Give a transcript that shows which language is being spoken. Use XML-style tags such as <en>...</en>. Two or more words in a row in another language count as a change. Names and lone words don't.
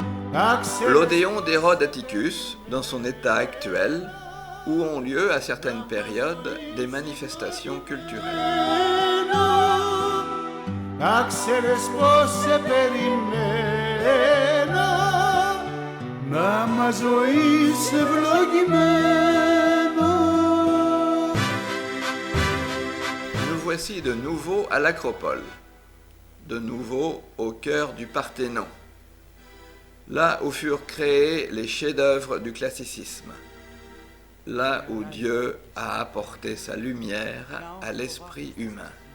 <fr>L'Odéon d'Hérode Atticus, dans son état actuel, où ont lieu à certaines périodes des manifestations culturelles.</fr> <el>Να ξέρεις πως σε περιμένω, να μας ζωής ευλογημένο.</el> <fr>Nous voici de nouveau à l'Acropole, de nouveau au cœur du Parthénon, là où furent créés les chefs-d'œuvre du classicisme, là où Dieu a apporté sa lumière à l'esprit humain.</fr>